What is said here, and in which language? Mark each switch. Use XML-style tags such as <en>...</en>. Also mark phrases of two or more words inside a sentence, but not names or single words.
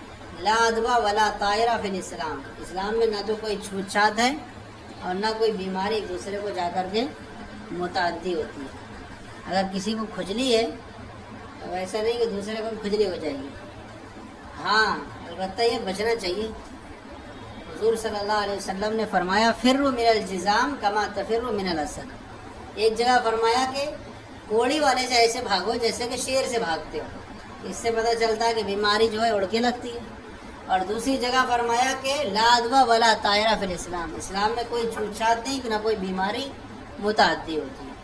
<ar>لا ادوا ولا طائرہ فی الاسلام.</ar> <ur>اسلام میں نہ تو کوئی چھوت چھات ہے اور نہ کوئی بیماری ایک دوسرے کو جا کر کے متعدی ہوتی ہے. اگر کسی کو کھجلی ہے تو ایسا نہیں کہ دوسرے کو کھجلی ہو جائے گی. ہاں البتہ یہ بچنا چاہیے. حضور صلی اللہ علیہ وسلم نے فرمایا</ur> <ar>فروا من الجذام کما تفر من الاسد.</ar> <ur>ایک جگہ فرمایا کہ کوڑی والے سے ایسے بھاگو جیسے کہ شیر سے بھاگتے ہو. اس سے پتہ چلتا ہے کہ بیماری جو ہے اڑ کے لگتی ہے. اور دوسری جگہ فرمایا کہ</ur> <ar>لا ادوا ولا طائرہ فی الاسلام.</ar> <ur>اسلام میں کوئی چھوت چھات نہیں کہ نہ کوئی بیماری متعدی ہوتی ہے.</ur>